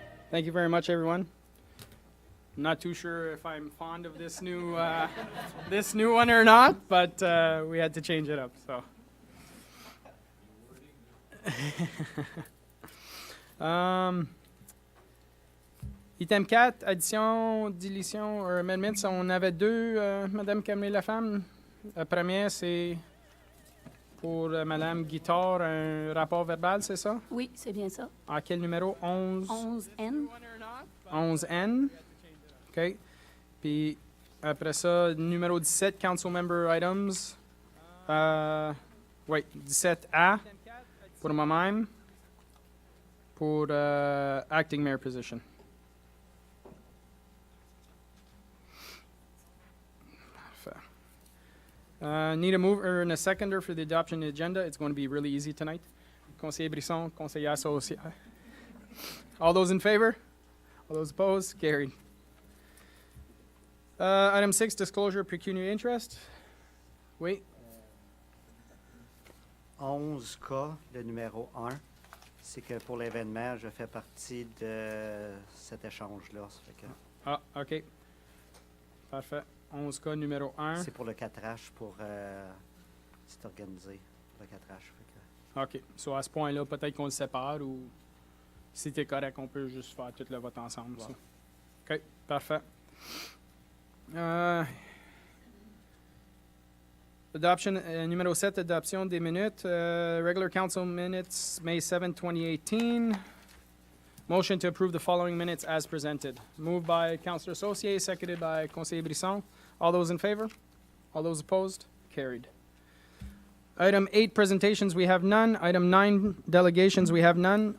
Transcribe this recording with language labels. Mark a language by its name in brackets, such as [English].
[English] Thank you very much, everyone. I'm not too sure if I'm fond of this new one or not, but we had to change it up. So, item 4, addition, deletion, or amendments. [French] On avait deux, Madame Camille Lafemme. La première, c'est pour Madame Guitard, un rapport verbal, c'est ça? Oui, c'est bien ça. À quel numéro? 11? 11N. 11N. OK. Puis après ça, numéro 17, [English] Council Member Items. [French] Oui, 17A pour moi-même. Pour [English] Acting Mayor Position. Parfait. Need a mover and a seconder for the adoption of the agenda. It's going to be really easy tonight. [French] Conseiller Brisson, Conseiller Associé. [English] All those in favor? All those opposed? Carried. Item 6, disclosure of pecuniary interest. [French] Oui. 11K, le numéro 1, c'est que pour l'événement, je fais partie de cet échange-là. Ça fait que Ah, OK. Parfait. 11K numéro 1. c'est pour le 4H, pour c'est organisé, le 4H. Fait que OK. So à ce point-là, peut-être qu'on le sépare ou si t'es correct, on peut juste faire tout le vote ensemble. Ouais. Ça. OK. Parfait. Adoption, numéro 7, adoption des minutes. [English] Regular Council minutes, May 7, 2018. Motion to approve the following minutes as presented. Moved by Councillor Saucier, seconded by Conseiller Brisson. All those in favor? All those opposed? Carried. Item 8, presentations, we have none. Item 9, delegations, we have none.